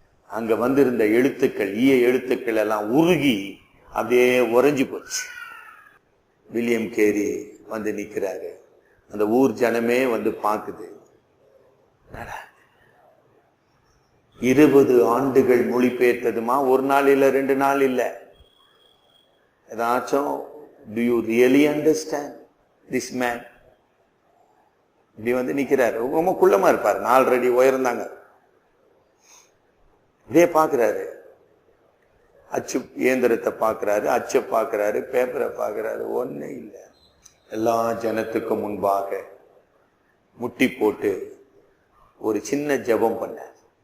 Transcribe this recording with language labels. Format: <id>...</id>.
<ta>அங்க வந்திருந்த எழுத்துக்கள் எழுத்துக்கள் எல்லாம் உருகி அப்படியே உறைஞ்சு போச்சு. வில்லியம் கேரி வந்து நிக்கிறாரு. அந்த ஊர் ஜனமே வந்து பாக்குது. 20 ஆண்டுகள் மொழிபெயர்த்ததுமா, ஒரு நாள் இல்ல, 2 நாள் இல்ல. ஏதாச்சும்</ta> <en>do you really understand this man?</en> <ta>இப்படி வந்து நிக்கிறாரு. ரொம்ப குள்ளமா இருப்பாரு, 4 அடி உயர்ந்தாங்க. இதே பாக்குறாரு. அச்சு இயந்திரத்தை பாக்குறாரு, அச்சை பாக்குறாரு, பேப்பரை பாக்குறாரு. ஒண்ணு இல்ல. எல்லா ஜனத்துக்கு முன்பாக முட்டி போட்டு ஒரு சின்ன ஜெபம் பண்ணார்.</ta>